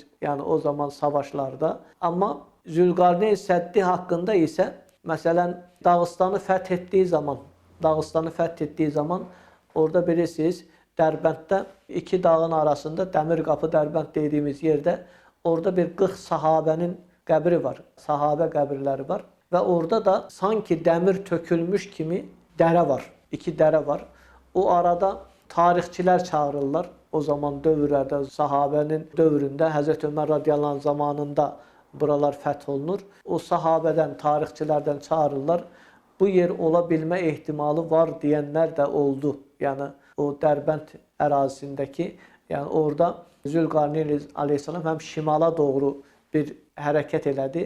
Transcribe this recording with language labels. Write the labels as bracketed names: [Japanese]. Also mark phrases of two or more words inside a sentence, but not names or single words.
[Turkish] Yani o zaman savaşlarda. Ama Zülkarneyn Seddi hakkında ise mesela Dağıstan'ı fethettiği zaman orada bilirsiniz Derbent'te 2 dağın arasında Demir Kapı Derbent dediğimiz yerde orada bir 40 sahabenin qəbri var. [Azerbaijani] Sahabe qəbirləri var. [Turkish] Ve orada da sanki demir tökülmüş kimi dere var. 2 dere var. O arada tarihçiler çağırırlar. O zaman dövrlerde sahabenin dövründe Hz. [Azerbaijani] Ömer [Arabic] رضي الله عنه [Azerbaijani] zamanında buralar fəth olunur. O sahabədən, tarixçilərdən çağırırlar. Bu yer ola bilmə ehtimalı var deyənlər də oldu. Yəni o Dərbənd ərazisindəki, yəni orada Zülqarneyn əleyhissalam həm şimala doğru bir hərəkət elədi.